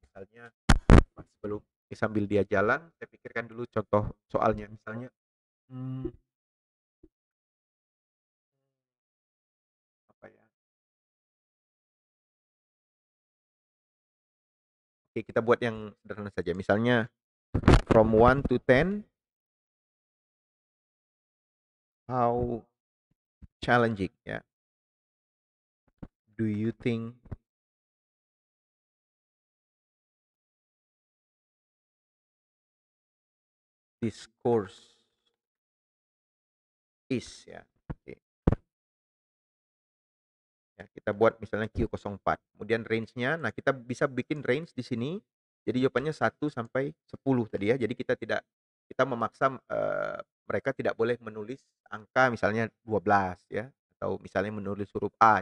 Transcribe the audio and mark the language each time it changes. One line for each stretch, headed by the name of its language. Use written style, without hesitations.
Indonesian: Misalnya sebelum sambil dia jalan, saya pikirkan dulu contoh soalnya. Misalnya, mmm, apa ya, oke kita buat yang sederhana saja. Misalnya
English: from 1 to 10, how challenging ya, do you think this course is ya, oke.
Indonesian: Ya, kita buat misalnya Q04, kemudian range-nya, nah kita bisa bikin range di sini, jadi jawabannya 1 sampai 10 tadi ya. Jadi kita memaksa, mereka tidak boleh menulis angka misalnya 12 ya, atau misalnya menulis huruf A.